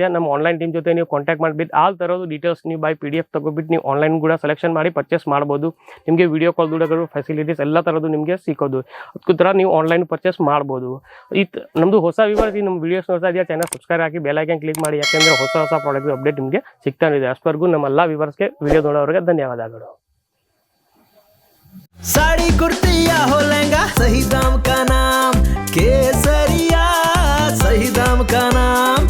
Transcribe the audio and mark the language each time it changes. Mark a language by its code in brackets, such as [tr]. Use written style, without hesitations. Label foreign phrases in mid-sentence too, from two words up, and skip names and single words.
[kn] ನಮ್ಮ [en] online team [kn] ಜೊತೆ ನೀವು ಕಾಂಟ್ಯಾಕ್ಟ್ ಮಾಡಿಬಿಟ್ಟು ಆಲ್ ಥರದ್ದು ಡೀಟೇಲ್ಸ್ ನೀವು ಬೈ PDF ತಗೋಬಿಟ್ಟು ನೀವು ಆನ್ಲೈನ್ ಕೂಡ ಸೆಲೆಕ್ಷನ್ ಮಾಡಿ ಪರ್ಚೇಸ್ ಮಾಡ್ಬೋದು. ನಿಮಗೆ [en] video call [kn] ದುಡಗಳು ಫೆಸಿಲಿಟೀಸ್ ಎಲ್ಲ ಥರದ್ದು ನಿಮಗೆ ಸಿಗೋದು. ಅದಕ್ಕೋಸ್ಕರ ನೀವು [en] online purchase [kn] ಮಾಡ್ಬೋದು. ನಮ್ಮದು ಹೊಸ ವ್ಯೂವರ್ಸ್ ನಮ್ಮ ವಿಡಿಯೋಸ್ ನೋಡ್ತಾ ಇದೆಯಾ, [en] channel subscribe [kn] ಆಗಿ [en] bell icon click [kn] ಮಾಡಿ. ಯಾಕೆಂದರೆ ಹೊಸ [en] product update [kn] ನಿಮಗೆ ಸಿಗ್ತಾ ಇದೆ. ಅಷ್ಟವರೆಗೂ ನಮ್ಮ ಎಲ್ಲ ವ್ಯೂವರ್ಸ್ಗೆ ವಿಡಿಯೋ ನೋಡೋರಿಗೆ ಧನ್ಯವಾದಗಳು. [hi] साड़ी कुर्ती या हो लहंगा, सही दाम का नाम केसरिया, सही दाम का नाम।